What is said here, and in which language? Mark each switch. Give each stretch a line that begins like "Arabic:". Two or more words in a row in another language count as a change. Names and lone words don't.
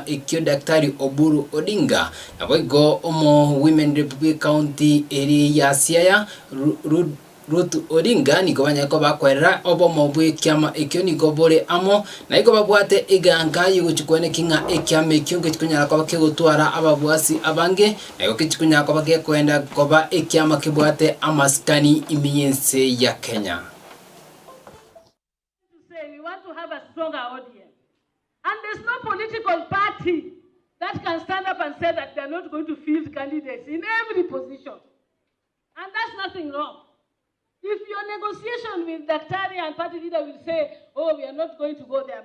Gusii: ekyo Daktari Oburu Odinga naboigo omo Women Republic County area ya Siaya Ruth Odinga nigo banyako bakwera obo mobwe kiama ekyo nigo bore amo naigo babwate iganga yugo chikwene kinga ekyama ekyo ngikunyara ko bakegotwara ababwasi abange naigo kichikunyara ko bagekwenda koba ekyama kibwate amaskani imiyense ya Kenya.
English: We want to have a stronger audience, and there's no political party that can stand up and say that they're not going to field candidates in every position, and that's nothing wrong. If your negotiation with Daktari and party leader will say, oh, we are not going to go there.